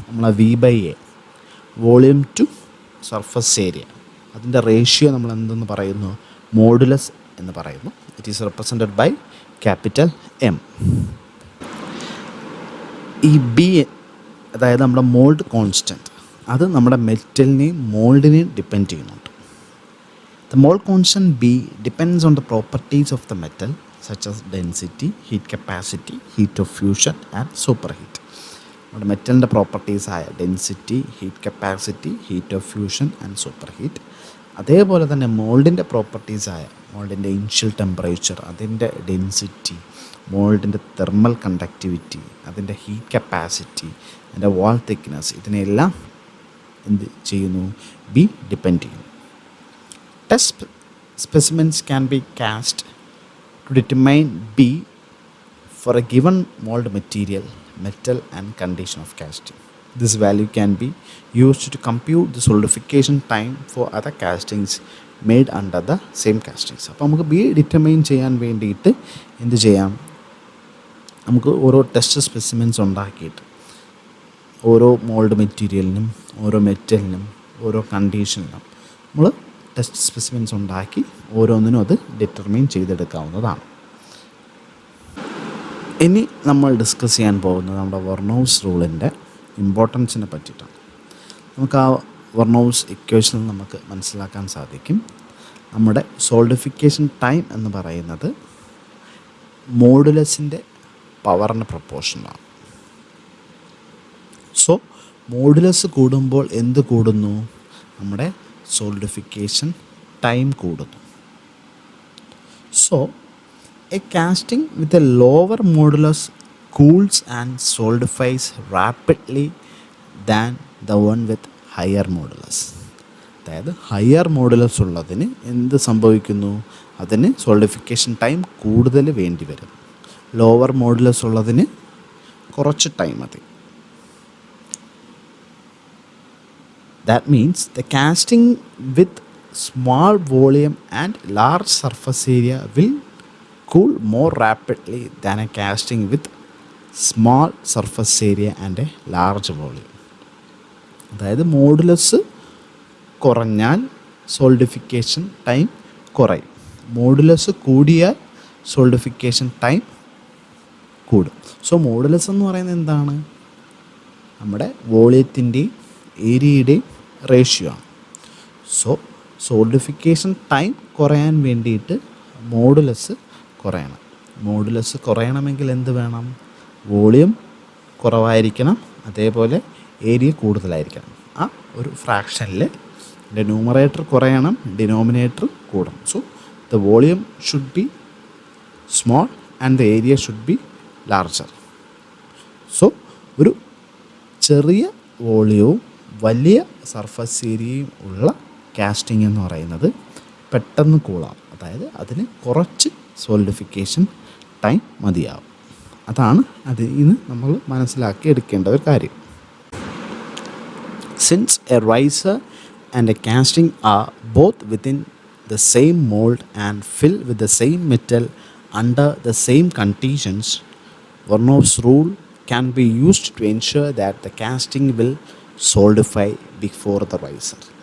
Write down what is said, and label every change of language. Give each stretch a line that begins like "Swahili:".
Malayalam: നമ്മൾ V by A volume to surface area, അതിൻ്റെ ratio നമ്മൾ എന്തെന്ന് പറയുന്നു, മോഡുലസ് എന്ന് പറയുന്നു.
English: It is represented by capital M.
Malayalam: ഈ B അതായത് നമ്മുടെ മോൾഡ് കോൺസ്റ്റൻറ്റ്, അത് നമ്മുടെ മെറ്റലിനെയും മോൾഡിനെയും ഡിപ്പെൻഡ് ചെയ്യുന്നുണ്ട്.
English: The mold constant B depends on the properties of the metal such as density, heat capacity, heat of fusion and superheat.
Malayalam: നമ്മുടെ മെറ്റലിൻ്റെ പ്രോപ്പർട്ടീസായ density, heat capacity, heat of fusion and super heat. അതേപോലെ തന്നെ മോൾഡിൻ്റെ പ്രോപ്പർട്ടീസായ മോൾഡിൻ്റെ initial temperature, അതിൻ്റെ density, മോൾഡിൻ്റെ thermal conductivity, അതിൻ്റെ heat capacity, അതിൻ്റെ വാൾ thickness, ഇതിനെല്ലാം എന്ത് ചെയ്യുന്നു, B depend ചെയ്യുന്നു.
English: Test specimens can be cast to determine B for a given mold material, metal and condition of casting. This value can be used to compute the solidification time for other castings made under the same castings.
Malayalam: അപ്പോൾ നമുക്ക് B determine ചെയ്യാൻ വേണ്ടിയിട്ട് എന്ത് ചെയ്യാം, നമുക്ക് ഓരോ test specimens ഉണ്ടാക്കിയിട്ട് ഓരോ മോൾഡ് മെറ്റീരിയലിനും ഓരോ മെറ്റലിനും ഓരോ കണ്ടീഷനിലും നമ്മൾ ടെസ്റ്റ് സ്പെസിമെൻസ് ഉണ്ടാക്കി ഓരോന്നിനും അത് ഡിറ്റർമൈൻ ചെയ്തെടുക്കാവുന്നതാണ്. ഇനി നമ്മൾ ഡിസ്കസ് ചെയ്യാൻ പോകുന്നത് നമ്മുടെ വെർനോവ്സ് റൂളിൻ്റെ ഇമ്പോർട്ടൻസിനെ പറ്റിയിട്ടാണ്. നമുക്ക് ആ വെർനോവ്സ് ഇക്വേഷനിൽ നമുക്ക് മനസ്സിലാക്കാൻ സാധിക്കും, നമ്മുടെ സോൾഡിഫിക്കേഷൻ ടൈം എന്ന് പറയുന്നത് മോഡുലസിൻ്റെ പവറിന് പ്രൊപ്പോർഷനാണ്. സോ മോഡുലസ് കൂടുമ്പോൾ എന്ത് കൂടുന്നു, നമ്മുടെ solidification time കൂടുന്നു.
English: So a casting with a lower modulus cools and solidifies rapidly than the one with higher modulus.
Malayalam: അതായത് ഹയർ മോഡുലസ് ഉള്ളതിന് എന്ത് സംഭവിക്കുന്നു, അതിന് സോളിഡിഫിക്കേഷൻ ടൈം കൂടുതൽ വേണ്ടി വരും. ലോവർ മോഡുലസ് ഉള്ളതിന് കുറച്ച് ടൈം മതി.
English: That means the casting with small volume and large surface area will cool more rapidly than a casting with small surface area and a large volume.
Malayalam: അതായത് modulus കുറഞ്ഞാൽ solidification time കുറയും, modulus കൂടിയാൽ solidification time കൂടും. So modulus എന്ന് പറയുന്നത് എന്താണ്, നമ്മുടെ വോളിയത്തിൻ്റെയും ഏരിയയുടെയും ratio ആണ്. സോ സോൾഡിഫിക്കേഷൻ ടൈം കുറയാൻ വേണ്ടിയിട്ട് മോഡുലസ് കുറയണം. മോഡുലസ് കുറയണമെങ്കിൽ എന്ത് വേണം, വോളിയം കുറവായിരിക്കണം, അതേപോലെ ഏരിയ കൂടുതലായിരിക്കണം. ആ ഒരു ഫ്രാക്ഷനിൽ ന്യൂമറേറ്റർ കുറയണം, ഡിനോമിനേറ്റർ കൂടണം.
English: So the volume should be small and the area should be larger.
Malayalam: So ഒരു ചെറിയ വോളിയവും വലിയ സർഫസ് ഏരിയയും ഉള്ള കാസ്റ്റിംഗ് എന്ന് പറയുന്നത് പെട്ടെന്ന് കൂളാവും, അതായത് അതിന് കുറച്ച് സോളിഡിഫിക്കേഷൻ ടൈം മതിയാവും. അതാണ് അതിൽ നിന്ന് നമ്മൾ മനസ്സിലാക്കി എടുക്കേണ്ട ഒരു കാര്യം.
English: Since a riser and a casting are both within the same mold and fill with the same metal under the same conditions, Vernov's rule can be used to ensure that the casting will solidify before the riser.